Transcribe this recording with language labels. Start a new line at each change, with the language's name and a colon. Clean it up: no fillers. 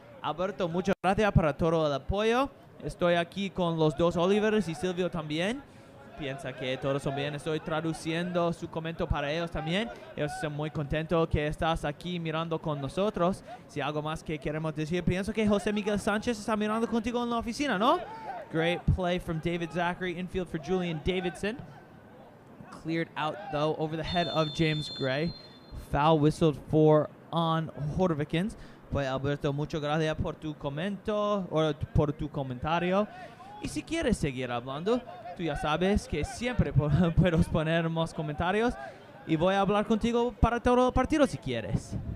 Spanish: Alberto, muchas gracias para todo el apoyo. Estoy aquí con los 2 Olivers y Silvio también. Piensa que todos son bien. Estoy traduciendo su comentario para ellos también. Ellos están muy contentos que estás aquí mirando con nosotros. Si algo más que queremos decir, pienso que José Miguel Sánchez está mirando contigo en la oficina, ¿no?
English: Great play from David Zachary. Infield for Julian Davidson. Cleared out, though, over the head of James Gray. Foul whistled for on Hörvikens.
Spanish: Pues Alberto, muchas gracias por tu comentario o por tu comentario. Y si quieres seguir hablando, tú ya sabes que siempre puedes poner más comentarios y voy a hablar contigo para todo el partido si quieres.